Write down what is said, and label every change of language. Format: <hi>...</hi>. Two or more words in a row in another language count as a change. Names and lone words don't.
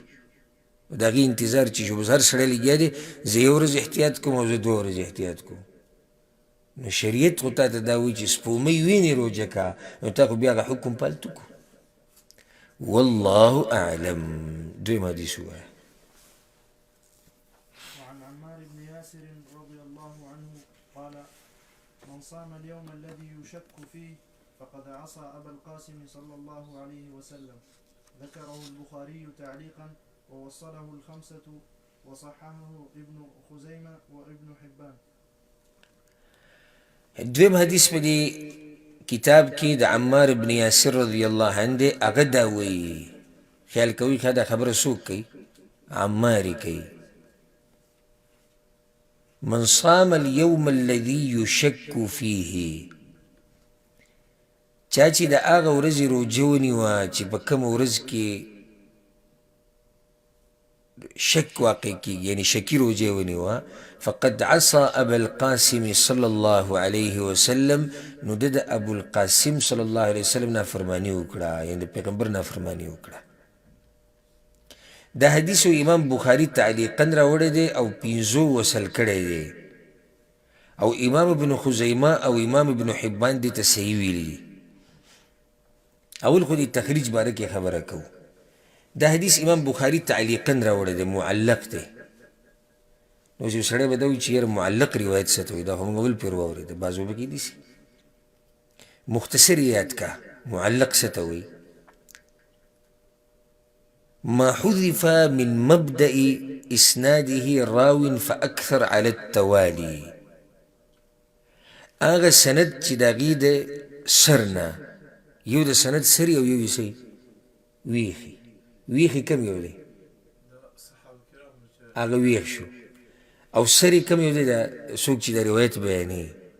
<ps>د هغې انتظار چی شو؟ بس هر سړی لګیا دی زه یو ورځ احتیاط کوم او زه دوه ورځې احتیاط کوم. نو شریعت خو تا ته دا وایي چې سپومۍ وینې روژه کا، نو تا خو بیا هغه حکم پالتو کو.</ps> <ar>والله اعلم.</ar> <ps>دویم حدیث ووایه.</ps> <ar>وعن عمار بن ياسر رضي الله عنه قال من صام اليوم الذي يشك فيه فقد عصى أبا القاسم صلى الله عليه وسلم. ذكره البخاري تعليقا ووصله الخمسة وصححه ابن خزيمة وابن حبان.</ar> <ps>دویم حدیث په دې کتاب کې د عمار بن یاسر</ps> <ar>رضی الله عنه</ar> <ps>دی. هغه دا وایي، خیال کوئ ښه دا خبره څوک کوي؟ عمار کوي.</ps> <ar>من صام اليوم الذي يشك فيه،</ar> <ps>چا چې د هغه ورځې روژه ونیوه چې په کومه ورځ کې شک واقع کیږي، یعنی شکی روژه ونیوه،</ps> <ar>فقد عصى ابا القاسم صلی الله علیه وسلم،</ar> <ps>نو د ابو القاسم</ps> <ar>صلی الله علیه وسلم</ar> <ps>نافرمانی وکړه، یعنی د پیغمبر نافرمانی وکړه. دا حدیث امام بخاری تعلیقا راوړی دی او 15 وصل کړی دی، او امام ابن خزیمه او امام ابن حبان دې ته صحیح ویلي دي. اول خو د تخریج باره کې خبره کوو. دا حدیث امام بخاری تعلیقا راوړی دی، معلق دی. نو چې سړی به دا وایي چې یاره معلق روایت څه ته وایي، دا خو موږ اول پرې واورېده، بعضو به کیدای شي. مختصر یاد کا معلق څه ته وایي؟</ps> <ar>ما حذف من مبدأ اسناده راو فاكثر على التوالي،</ar> <ps>هغه سند چې د هغې د سر نه یو د سند سری او یو یې څه ویښي. ویښي کم یو دی؟ صحابه کرامو چې هغه ویښ شو. او سری کم یو دی؟ د څوک چې د روایت بیانوي.</ps>